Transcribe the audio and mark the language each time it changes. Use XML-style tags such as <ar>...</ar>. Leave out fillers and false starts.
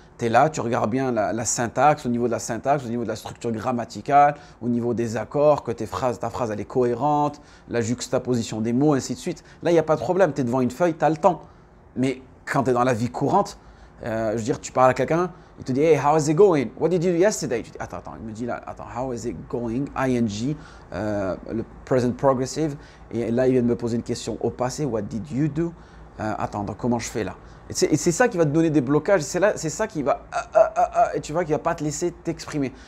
<fr>Tu es là, tu regardes bien la syntaxe, au niveau de la syntaxe, au niveau de la structure grammaticale, au niveau des accords, que ta phrase elle est cohérente, la juxtaposition des mots, ainsi de suite. Là, il n'y a pas de problème, tu es devant une feuille, tu as le temps. Mais quand tu es dans la vie courante, Je veux dire, tu parles à quelqu'un, il te dit, hey, how is it going?</fr> <en>What did you do yesterday? Tu dis, attends, il me dit là, attends, how is it going?</en> <fr>ING, le present progressive. Et là, il vient de me poser une question au passé, what did you do? Attends, donc comment je fais là? Et c'est ça qui va te donner des blocages, c'est ça qui va, et tu vois, qui va pas te laisser t'exprimer.</fr>